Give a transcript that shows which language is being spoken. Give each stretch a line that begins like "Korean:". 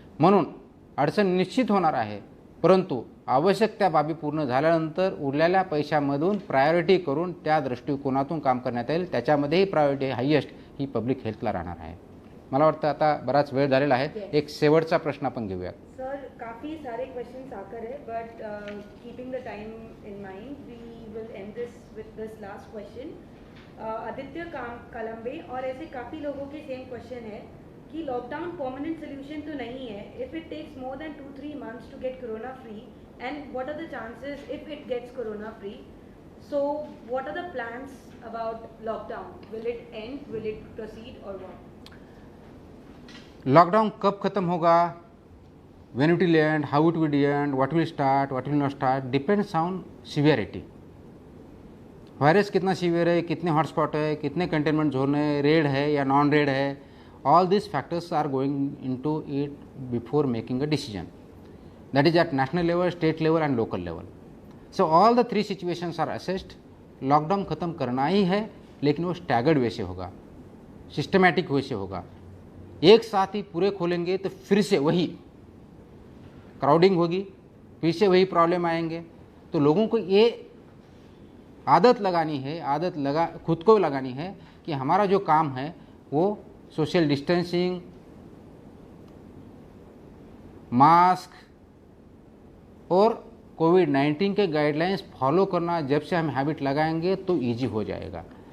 Marathi: म्हणून अडचण निश्चित होणार आहे, परंतु आवश्यक त्या बाबी पूर्ण झाल्यानंतर उरलेल्या पैशामधून प्रायोरिटी करून त्या दृष्टिकोनातून काम करण्यात येईल. त्याच्यामध्येही प्रायोरिटी हायेस्ट ही पब्लिक हेल्थला राहणार आहे. मला वाटतं आता बराच वेळ झालेला आहे. एक शेवटचा प्रश्न आपण घेऊया.
Hindi: सर, काफ़ी सारे क्वेश्चंस आकर है,
English: But keeping the time in mind we will end this with this last question.
Hindi: Aditya Kalambe और ऐसे काफ़ी लोगों के सेम क्वेश्चन है कि लॉकडाउन परमानेंट सोल्यूशन तो नहीं है.
English: If it takes more than 2-3 months to get corona free, and what are the chances if it gets corona free? So what are the plans about lockdown? Will it end, will it proceed or what?
Hindi: Lockdown कब खत्म होगा,
English: when it will end, how it will end, what will start, what will not start, depends on severity.
Hindi: Virus कितना severe है, कितने hotspot है, कितने containment zone है, रेड है या नॉन रेड है,
English: all these factors are going into it before making a decision. That is at national level, state level and local level. So all the 3 situations are assessed.
Hindi: Lockdown ख़त्म करना ही है, लेकिन वो staggered वे से होगा, systematic way से होगा. एक साथ ही पूरे खोलेंगे तो फिर से वही क्राउडिंग होगी, फिर से वही प्रॉब्लम आएंगे. तो लोगों को ये आदत लगानी है, खुद को लगानी है कि हमारा जो काम है वो सोशल डिस्टेंसिंग, मास्क और कोविड-19 के गाइडलाइंस फॉलो करना. जब से हम हैबिट लगाएंगे तो इजी हो जाएगा.